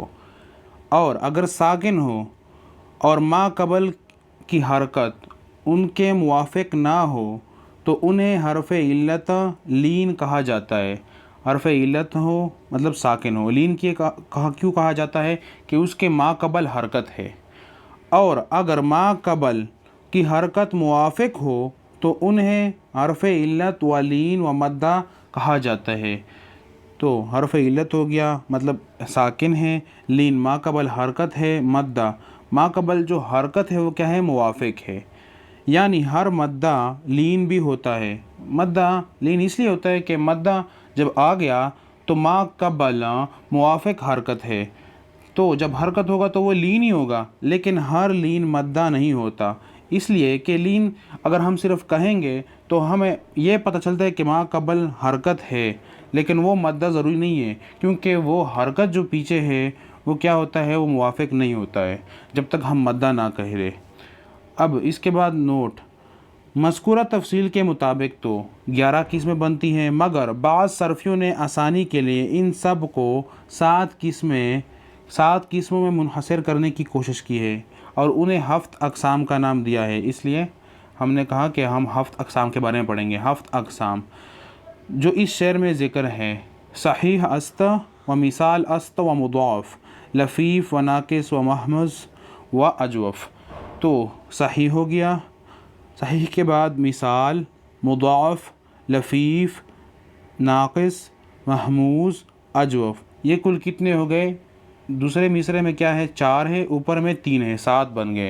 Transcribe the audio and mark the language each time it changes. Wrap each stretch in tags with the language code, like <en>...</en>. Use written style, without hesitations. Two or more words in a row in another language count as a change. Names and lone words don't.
<ur>اور اگر ساکن ہو اور ما قبل کی حرکت ان کے موافق نہ ہو تو انہیں حرف علت لین کہا جاتا ہے۔ حرف علت ہو مطلب ساکن ہو، لین کیوں کہا جاتا ہے؟ کہ اس کے ما قبل حرکت ہے۔ اور اگر ما قبل کی حرکت موافق ہو تو انہیں حرف علت و لین و مدہ کہا جاتا ہے۔ تو حرف علت ہو گیا مطلب ساکن ہے، لین ما قبل حرکت ہے، مدہ ما قبل جو حرکت ہے وہ کیا ہے؟ موافق ہے۔ یعنی ہر مدہ لین بھی ہوتا ہے۔ مدہ لین اس لیے ہوتا ہے کہ مدہ جب آ گیا تو ما قبل موافق حرکت ہے، تو جب حرکت ہوگا تو وہ لین ہی ہوگا، لیکن ہر لین مدہ نہیں ہوتا۔ اس لیے کہ لین اگر ہم صرف کہیں گے تو ہمیں یہ پتہ چلتا ہے کہ ما قبل حرکت ہے، لیکن وہ مدہ ضروری نہیں ہے، کیونکہ وہ حرکت جو پیچھے ہے وہ کیا ہوتا ہے؟ وہ موافق نہیں ہوتا ہے جب تک ہم مدہ نہ کہہ دیں۔ اب اس کے بعد نوٹ: مذکورہ تفصیل کے مطابق تو 11 قسمیں بنتی ہیں، مگر بعض صرفیوں نے آسانی کے لیے ان سب کو 7 قسموں میں منحصر کرنے کی کوشش کی ہے اور انہیں</ur> <fa>ہفت اقسام</fa> <ur>کا نام دیا ہے۔ اس لیے ہم نے کہا کہ ہم</ur> <fa>ہفت اقسام</fa> <ur>کے بارے میں پڑھیں گے۔</ur> <fa>ہفت اقسام</fa> <ur>جو اس شعر میں ذکر ہے:</ur> <fa>صحیح است و مثال است و مضاعف، لفیف و ناقص و محموز و اجوف۔</fa> <ur>تو صحیح ہو گیا، صحیح کے بعد مثال، مضاعف، لفیف، ناقص، محموز، اجوف۔ یہ کل کتنے ہو گئے؟ دوسرے مصرعے میں کیا ہے؟ 4 ہے، اوپر میں 3 ہے، 7 بن گئے۔</ur>